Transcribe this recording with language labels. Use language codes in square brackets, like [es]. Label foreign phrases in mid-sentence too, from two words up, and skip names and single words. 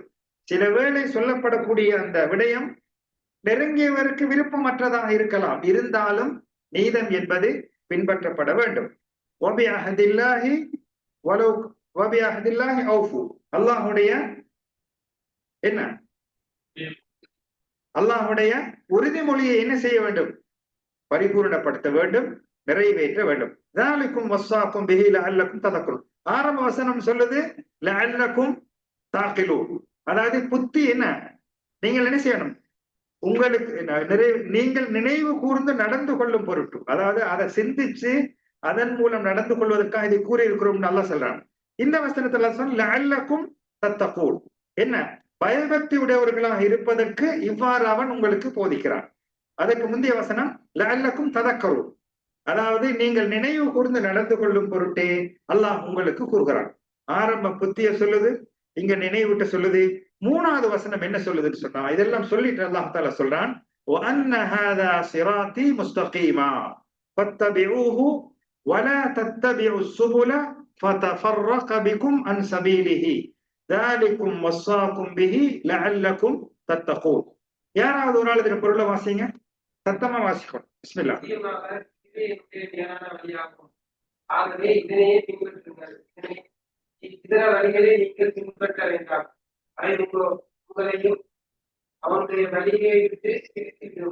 [ta] சில வேளை சொல்லப்படக்கூடிய அந்த விடயம் நெருங்கியவருக்கு விருப்பமற்றதாக இருக்கலாம், இருந்தாலும் நீதம் என்பது பின்பற்றப்பட வேண்டும். அல்லாஹுடைய என்ன, அல்லாஹுடைய உறுதிமொழியை என்ன செய்ய வேண்டும்? பரிபூர்ணப்படுத்த வேண்டும், நிறைவேற்ற வேண்டும். [ar] ذَلِكُمْ وَصَّاكُمْ بِهِ لَعَلَّكُمْ تَذَكَّرُونَ. [ta] ஆரம்ப வசனம் சொல்லுது [ar] لَعَلَّكُمْ تَعْقِلُونَ. [ta] அதாவது புத்தி என்ன, நீங்கள் என்ன செய்யணும்? உங்களுக்கு நீங்கள் நினைவு கூர்ந்து நடந்து கொள்ளும் பொருட்டு, அதாவது அதை சிந்திச்சு அதன் மூலம் நடந்து கொள்வதற்காக இதை கூறியிருக்கிறோம் அல்லாஹ் சொல்றான். இந்த வசனத்துல [ar] لعلكم تتقون, [ta] என்ன, பயபக்தி உடையவர்களாக இருப்பதற்கு இவ்வாறு அவன் உங்களுக்கு போதிக்கிறான். அதற்கு முந்தைய வசனம் [ar] لعلكم تذكرون, [ta] அதாவது நீங்கள் நினைவு கூர்ந்து நடந்து கொள்ளும் பொருட்டே அல்லாஹ் உங்களுக்கு கூறுகிறான். ஆரம்ப புத்திய சொல்லுது, இங்க நினைவுட்ட சொல்லுது. மூணாவது வசனம் என்ன சொல்லுதுன்னு சொன்னா, இதெல்லாம் சொல்லிட்டு அல்லாஹ் தஆலா சொல்றான், [ar] وَأَنَّ هَذَا صِرَاطِي مُسْتَقِيمًا فَاتَّبِعُوهُ وَلَا تَتَّبِعُوا السُّبُلَ فَتَفَرَّقَ بِكُمْ عَنْ سَبِيلِهِ ذَلِكُمْ وَصَّاكُمْ بِهِ لَعَلَّكُمْ تَتَّقُونَ. [ta] யாராவது ஒரு ஆள் இதுல பொருளை வாசிங்க, சத்தமா வாசிக்கணும். பிஸ்மில்லாஹ். ஆகவே இதனையே பின்பற்றுங்கள். இதர வழிகளை நீங்கள் பின்பற்ற வேண்டாம். அதை உங்களையும் அவருடைய வழியை விட்டு திருத்திவிடும்.